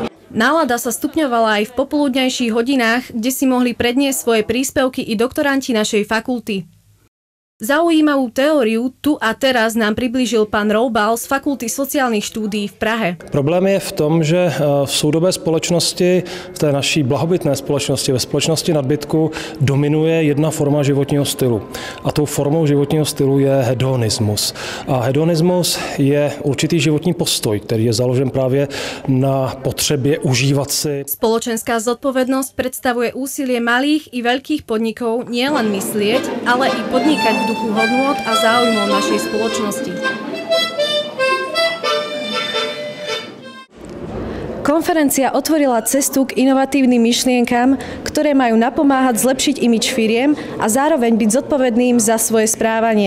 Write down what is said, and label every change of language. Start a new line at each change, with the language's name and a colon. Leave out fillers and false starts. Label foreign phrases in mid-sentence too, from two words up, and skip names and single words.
Slovak: Nálada sa stupňovala aj v popoludňajších hodinách, kde si mohli predniesť svoje príspevky i doktoranti našej fakulty. Zaujímavú teóriu tu a teraz nám priblížil pán Roubal z Fakulty sociálnych štúdií v Prahe.
Czech: Problém je v tom, že v soudobé společnosti, v té naší blahobytné společnosti, ve společnosti nadbytku dominuje jedna forma životního stylu. A tou formou životního stylu je hedonismus. A hedonismus je určitý životní postoj, který je založen právě na potřebě užívat si.
Slovak: Spoločenská zodpovednosť predstavuje úsilie malých i veľkých podnikov nielen myslieť, ale i podnikať v duchu hodnôt a záujmov našej spoločnosti. Konferencia otvorila cestu k inovatívnym myšlienkam, ktoré majú napomáhať zlepšiť imidž firiem a zároveň byť zodpovedným za svoje správanie.